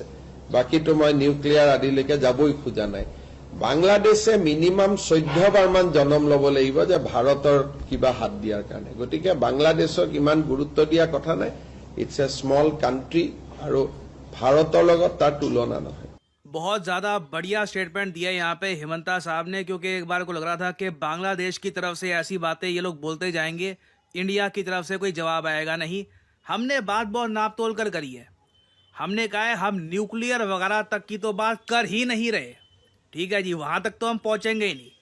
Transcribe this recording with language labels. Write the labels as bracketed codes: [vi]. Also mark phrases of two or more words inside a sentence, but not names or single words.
[as] বাকীতো মই নিউক্লিয়াৰ আদিলৈকে যাবই খোজা নাই। বাংলাদেশে মিনিমাম 14 বাৰ মান জনম ল'ব লাগিব যে ভাৰতৰ কিবা হাত দিয়াৰ কাৰণে। গতিকে বাংলাদেশক ইমান গুৰুত্ব দিয়া কথা নাই, [en] it's a small country [as] আৰু ভাৰতৰ লগত তাৰ তুলনা নহয়। [hi] बहुत ज्यादा बढ़िया स्टेटमेंट दिया यहाँ पे हेमंता साहब ने, क्योंकि एक बार को लग रहा था कि बांग्लादेश की तरफ से ऐसी बातें ये लोग बोलते जाएंगे, इंडिया की तरफ से कोई जवाब आएगा नहीं। हमने बात बहुत नाप तोल कर करी है। हमने कहा है हम न्यूक्लियर वगैरह तक की तो बात कर ही नहीं रहे, ठीक है जी, वहां तक तो हम पहुंचेंगे ही नहीं।